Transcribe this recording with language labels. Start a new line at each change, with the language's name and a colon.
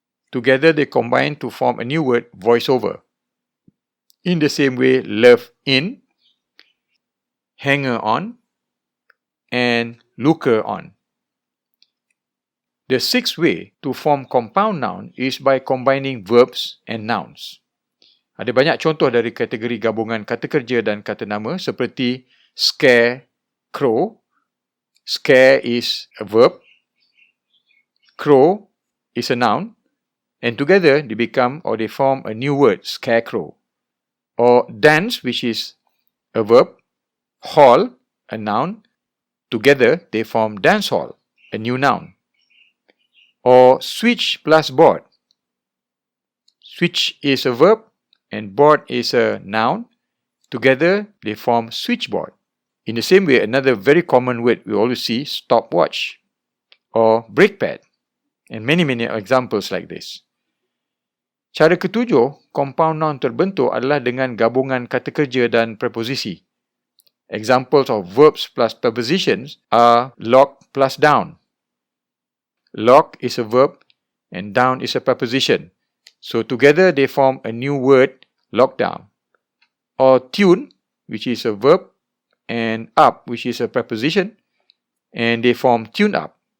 English: Together they combine to form a new word, voiceover. In the same way, love in, hanger on, and looker on. The sixth way to form compound noun is by combining verbs and nouns.
Malay: Ada banyak contoh dari kategori gabungan kata kerja dan kata nama seperti scare, crow.
English: Scare is a verb. Crow is a noun. And together they become or they form a new word, scarecrow. Or dance, which is a verb. Hall, a noun. Together they form dance hall, a new noun. Or switch plus board. Switch is a verb and board is a noun. Together they form switchboard. In the same way, another very common word we always see, stopwatch or brake pad, and many examples like this.
Malay: Cara ketujuh, compound noun terbentuk adalah dengan gabungan kata kerja dan preposisi.
English: Examples of verbs plus prepositions are lock plus down. Lock is a verb and down is a preposition. So together they form a new word, lockdown. Or tune, which is a verb, and up, which is a preposition, and they form tune up.